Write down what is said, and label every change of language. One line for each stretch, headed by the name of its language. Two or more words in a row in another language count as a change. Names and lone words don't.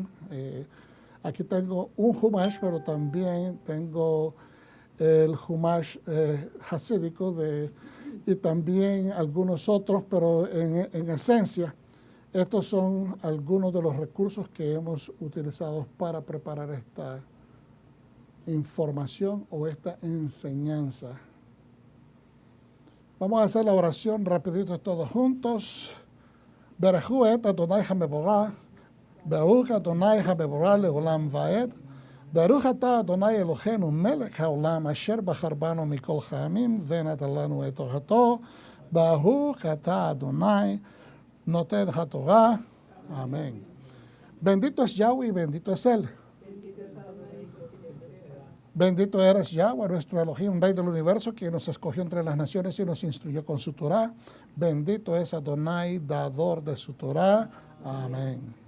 Spanish: Aquí tengo un Humash, pero también tengo el Humash hasídico y también algunos otros, pero en esencia estos son algunos de los recursos que hemos utilizado para preparar esta información o esta enseñanza. Vamos a hacer la oración rapidito todos juntos.
Hebrew: ברכו את אדוני המבורך, ברוך אדוני המבורך לעולם ועד, ברוך אתה אדוני אלוהינו מלך העולם אשר בחר בנו מכל העמים ונתן לנו את תורתו, ברוך אתה אדוני נותן התורה.
Spanish: Amén. Bendito es Yahweh y bendito es Él. Bendito eres Yahweh, nuestro Elohim, Rey del universo, quien nos escogió entre las naciones y nos instruyó con su Torah. Bendito es Adonai, dador de su Torah. Amén.